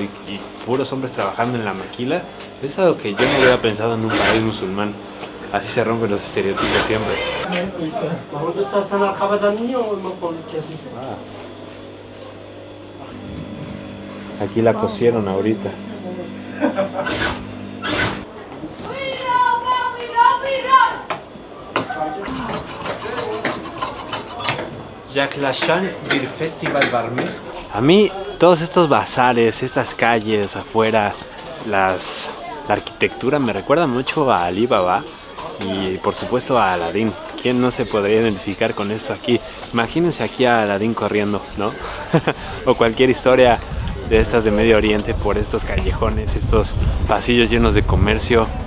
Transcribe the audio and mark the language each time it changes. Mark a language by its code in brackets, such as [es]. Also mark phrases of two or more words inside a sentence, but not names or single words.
[es] Y puros hombres trabajando en la maquila, es algo que yo no hubiera pensado en un país musulmán. Así se rompen los estereotipos siempre. Aquí la cosieron ahorita. [tr] Yaklaşan bir festival var mı? [es] A mí todos estos bazares, estas calles afuera, la arquitectura me recuerda mucho a Ali Baba y por supuesto a Aladín. ¿Quién no se podría identificar con esto aquí? Imagínense aquí a Aladín corriendo, ¿no? O cualquier historia de estas de Medio Oriente por estos callejones, estos pasillos llenos de comercio.